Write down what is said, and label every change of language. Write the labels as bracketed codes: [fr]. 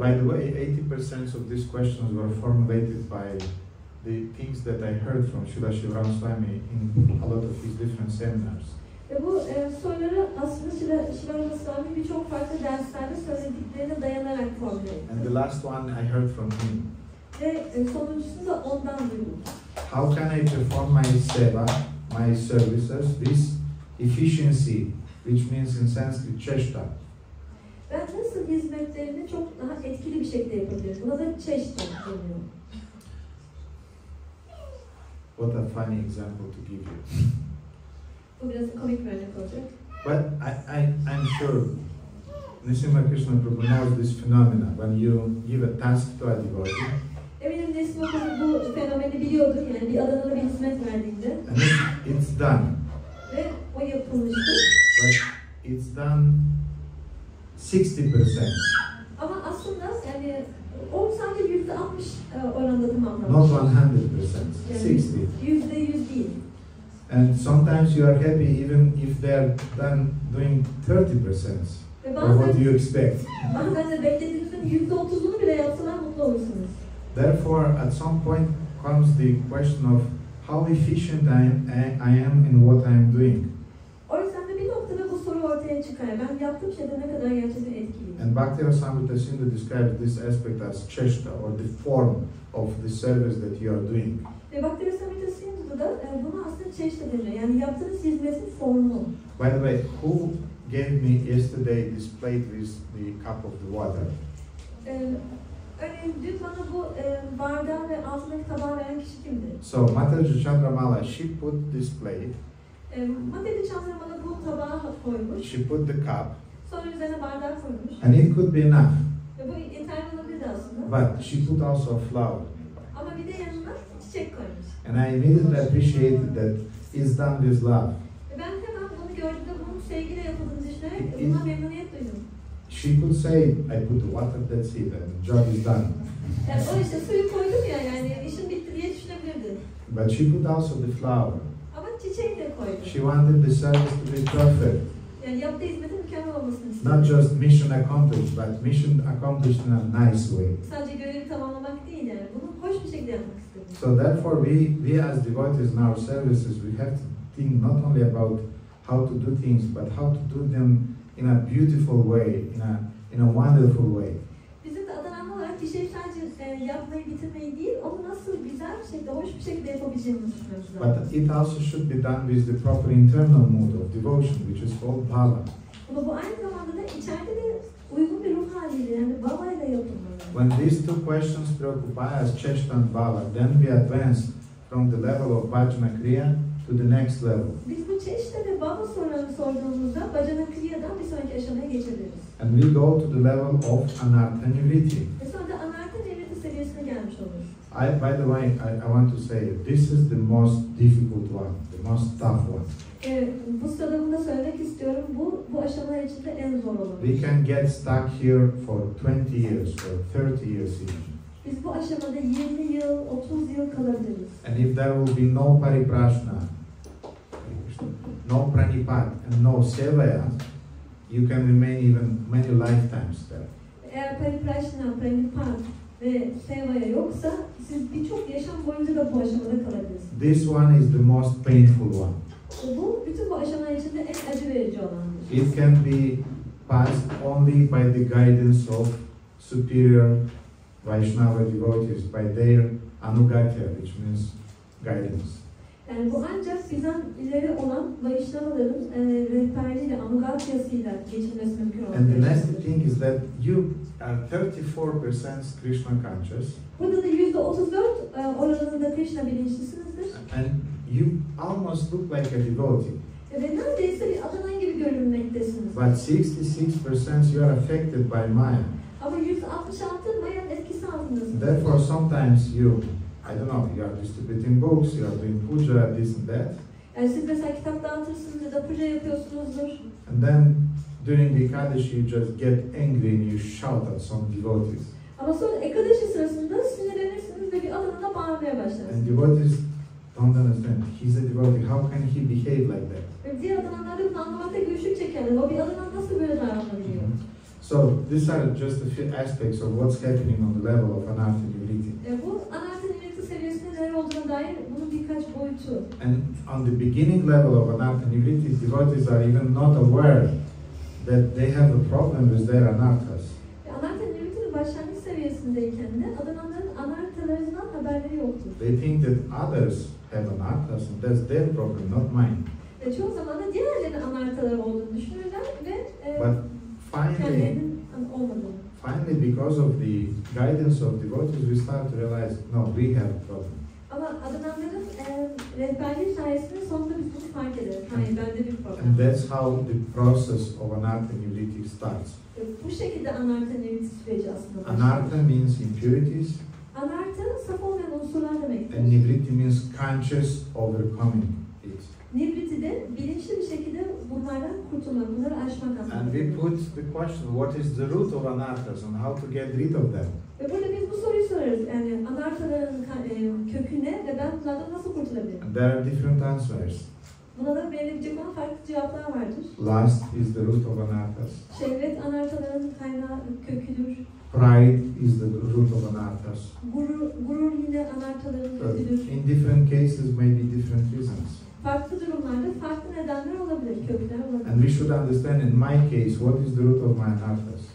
[en] By the way, 80% of these questions were formulated by the things that I heard from Srila Shivaram Swami in a lot of his different seminars. [tr] Ve bu soruları aslında Shivaram Swami birçok farklı derslerde söylediklerine dayanarak formüle etti. [en] And the last one I heard from him. [tr] Ve sonuncusunu da ondan duydum. [en] How can I perform my seva, my services, this efficiency, which means in Sanskrit cheshta? [tr] Ben nasıl hizmetlerini çok daha etkili bir şekilde yapabilirim? Buna da çeşitli deniyor. [en] What a funny example to give you. [tr] Bu biraz komik bir örnek olacak. [en] But I'm sure Nrsimha Krishna Prabhu knows this phenomena. When you give a task to a devotee, [tr] Eminim Nrsimha Prabhu bu fenomeni biliyordur. Yani bir adamına bir hizmet verdiğinde. [en] and it's done. [tr] Ve o yapılmıştır. [en] But it's done 60%. [tr] Ama aslında yani o sadece %60 oranda tamamlanmış. [en] Not 100%, [tr] Yani [en] 60. [tr] %100 değil. [en] And sometimes you are happy even if they are done doing 30% [tr] Ve [en] of what you expect. [tr] bazen de beklediğinizin %30'unu bile yapsalar mutlu olursunuz. [en] Therefore, at some point comes the question of how efficient I am in what I am doing. [tr] O yüzden de bir noktada bu soru ortaya çıkar. Ben yaptığım şeyde ne kadar gerçekten etkiliyim. [en] And Bhakti Rasamrita Sindhu describes this aspect as cheshta, or the form of the service that you are doing. [tr] Ve Bhakti Rasamrita Sindhu'da da buna aslında çeşitli deniyor. Yani yaptığınız hizmetin formu. [en] By the way, who gave me yesterday this plate with the cup of the water? [tr] Örneğin dün bana bu bardağı ve altındaki tabağı veren kişi kimdi? [en] So, Mataji Chandramala, she put this plate, [tr] Mataji Chandramala bu tabağı koymuş. [en] she put the cup, [tr] Sonra üzerine bardağı koymuş. [en] and it could be enough. [tr] Ve bu yeterli olabilirdi aslında. [en] But she put also a flower. [tr] Ama bir de yanına çiçek koymuş. [en] And I immediately appreciated that it's done with love. [tr] Ve ben hemen bunu gördüğümde bunun sevgiyle yapıldığını düşünerek buna memnuniyet duydum. [en] She could say, I put the water, that's it, and the job is done. [tr] Yani o işte suyu koydum ya, yani işim bitti diye düşünebilirdi. [en] But she put also the flower. [tr] Ama çiçeği de koydu. [en] She wanted the service to be perfect. [tr] Yani yaptığı hizmetin mükemmel olmasını istedi. [en] Not just mission accomplished, but mission accomplished in a nice way. [tr] Sadece görevi tamamlamak değil yani, bunu hoş bir şekilde yapmak istedi. [en] So therefore we as devotees in our services, we have to think not only about how to do things, but how to do them in a beautiful way, in a wonderful way. [tr] Bizim de adananlı olarak bir şey sadece yapmayı, bitirmeyi değil, onu nasıl güzel bir şekilde, hoş bir şekilde yapabileceğimizi düşünmemiz lazım. [en] But it also should be done with the proper internal mood of devotion, which is called bhava. [tr] Ama bu aynı zamanda da içeride de uygun bir ruh haliyle, yani bhavayla yapılmalı. [en] When these two questions preoccupy us, cheshta and bhava, then we advance from the level of bhajana kriya to the next level. [tr] Biz bu çeşitli ve bhava sorularını sorduğumuzda bhajana kriya'dan bir sonraki aşamaya geçebiliriz. [en] And we go to the level of anartha nivritti. [tr] Ve sonra da anartha nivritti seviyesine gelmiş oluruz. [en] By the way, I want to say this is the most difficult one, the most tough one. [tr] Bu sırada bunu da söylemek istiyorum. Bu aşamalar içinde en zor olan. [en] We can get stuck here for 20 years or 30 years even. [tr] Biz bu aşamada 20 yıl, 30 yıl kalabiliriz. [en] And if there will be no paripraśnena, no praṇipātena, and no sevayā, you can remain even many lifetimes there. [tr] Eğer paripraśnena, praṇipātena ve sevayā yoksa siz birçok yaşam boyunca da bu aşamada kalabilirsiniz. [en] This one is the most painful one. [tr] Bu bütün bu aşamalar içinde en acı verici olandır. [en] It can be passed only by the guidance of superior Vaishnava devotees, by their anugatya, which means guidance. [tr] Yani bu ancak bizden ileri olan Vaishnavaların rehberliğiyle, anugatyasıyla geçilmesi mümkün olan. [en] And the next thing is that you are 34% Krishna conscious. [tr] Burada da %34 oranında Krishna bilinçlisinizdir. [en] And you almost look like a devotee. [tr] Ve neredeyse bir adanan gibi görünmektesiniz. [en] But 66% you are affected by Maya. [tr] Ama %66 Maya'nın etkisi altındasınız. [en] Therefore sometimes you, I don't know, you are distributing books, you are doing puja, this and that. [tr] Yani siz mesela kitap dağıtırsınız ya da proje yapıyorsunuzdur. [en] And then during the Ekadashi you just get angry and you shout at some devotees. [tr] Ama sonra Ekadashi sırasında sinirlenirsiniz ve bir adamına bağırmaya başlarsınız. [en] And devotees don't understand. He's a devotee. How can he behave like that? [tr] Ve diğer adamlar da bunu anlamakta güçlük çekerler. O bir adamdan nasıl böyle davranabiliyor? [en] So these are just a few aspects of what's happening on the level of anartha-nivritti. [tr] Bu anartha-nivritti seviyesinde neler olduğuna dair bunun birkaç boyutu. [en] And on the beginning level of anartha-nivritti, devotees are even not aware that they have a problem with their anarthas. [tr] Anartha-nivritti'nin başlangıç seviyesindeyken de adamların anartalarından haberleri yoktur. [en] They think that others have anarthas and that's their problem, not mine. [tr] Çoğu zaman da diğerlerinin anartaları olduğunu düşünürler ve [en] Finally, because of the guidance of devotees, we start to realize, no, we have a problem. [tr] Ama adamların rehberliği sayesinde sonunda biz bunu fark ederiz. Hayır, bende bir problem. [en] And that's how the process of anartha-nivritti starts. [tr] Bu şekilde anartha-nivritti süreci aslında başlıyor. [en] Anartha means impurities. [tr] Anartha, saf olmayan unsurlar demektir. [en] And nivritti means conscious overcoming it. [tr] Nivritti de bilinçli bir şekilde bunlardan kurtulmak, bunları aşmak aslında. [en] And we put the question, what is the root of anarthas and how to get rid of them? [tr] Ve burada biz bu soruyu sorarız. Yani anartaların kökü ne ve ben bunlardan nasıl kurtulabilirim? [en] And there are different answers. [tr] Buna da verilebilecek olan farklı cevaplar vardır. [en] Lust is the root of anarthas. [tr] Şehvet anartaların kaynağı köküdür. [en] Pride is the root of anarthas. [tr] Gurur yine anartaların köküdür. [en] In different cases, maybe different reasons. [tr] Farklı durumlarda farklı nedenler olabilir, kökler olabilir. [en] And we should understand, in my case, what is the root of my anarthas.